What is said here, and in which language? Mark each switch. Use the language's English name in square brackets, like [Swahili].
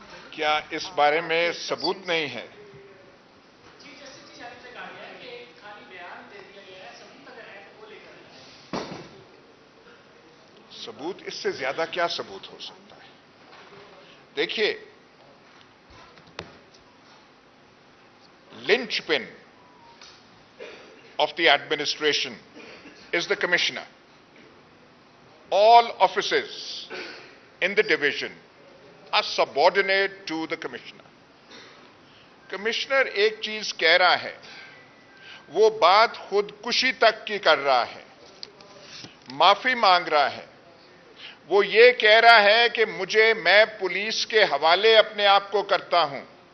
[Urdu] کیا اس بارے میں ثبوت نہیں ہے؟ ثبوت اس سے زیادہ کیا ثبوت ہو سکتا ہے؟ دیکھیے، [English] Linchpin of the administration is the commissioner. All offices in the division are subordinate to the commissioner. [Urdu] Commissioner ایک چیز کہہ رہا ہے، وہ بات خود کشی تک کی کر رہا ہے، معافی مانگ رہا ہے. وہ یہ کہہ رہا ہے کہ میں پولیس کے حوالے اپنے آپ کو کرتا ہوں.